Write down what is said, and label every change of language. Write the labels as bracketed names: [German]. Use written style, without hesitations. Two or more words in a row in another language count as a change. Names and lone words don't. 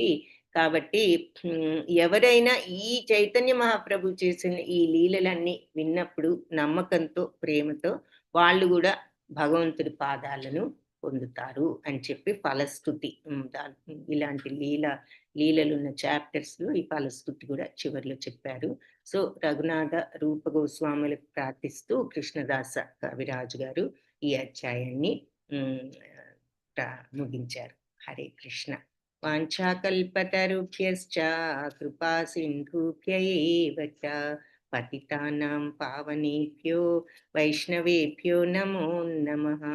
[Telugu] కాబట్టి ఎవరైనా ఈ చైతన్య మహాప్రభు చేసిన ఈ లీలలన్నీ విన్నప్పుడు నమ్మకంతో, ప్రేమతో వాళ్ళు గూడా భగవంతుడి పాదాలను పొందుతారు అని చెప్పి ఫలస్తుతి ఇలాంటి లీలలున్న చాప్టర్స్ లో ఈ ఫలస్తుతి కూడా చివరిలో చెప్పారు. సో రఘునాథ రూప గోస్వాములకు ప్రార్థిస్తూ కృష్ణదాస కవిరాజు గారు ఈ అధ్యాయాన్ని ముగించారు. హరే కృష్ణ. [Sanskrit] वाञ्छाकल्पतरुभ्यश्च कृपा सिन्धुभ्य एव च पतितानां पावनेभ्यो वैष्णवेभ्यो नमो नमः.